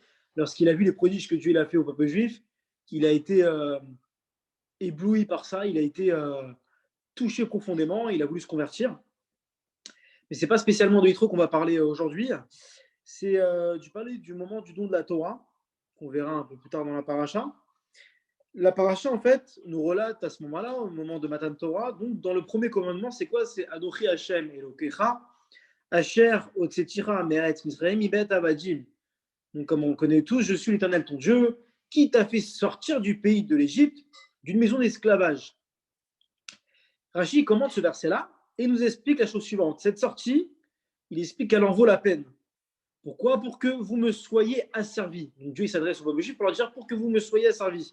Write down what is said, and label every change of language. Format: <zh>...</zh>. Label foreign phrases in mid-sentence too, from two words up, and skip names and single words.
<fr>Lorsqu'il a vu les prodiges que Dieu a fait au peuple juif, il a été ébloui par ça, il a été touché profondément, il a voulu se convertir. Mais ce n'est pas spécialement de Yitro qu'on va parler aujourd'hui. C'est du moment du don de la Torah, qu'on verra un peu plus tard dans la paracha. La paracha, en fait, nous relate à ce moment-là, au moment de Matan Torah. Donc, dans le premier commandement, c'est quoi?</fr> <he>C'est אנכי השם אלוקיך, אשר הוצאתיך מארץ מצרים מבית עבדים.</he> <fr>Donc, comme on connaît tous, je suis l'Éternel ton Dieu, qui t'a fait sortir du pays de l'Égypte, d'une maison d'esclavage. Rachi commente ce verset-là et nous explique la chose suivante. Cette sortie, il explique qu'elle en vaut la peine. Pourquoi? Pour que vous me soyez asservis. Donc Dieu il s'adresse au peuple juif pour leur dire pour que vous me soyez asservis.</fr>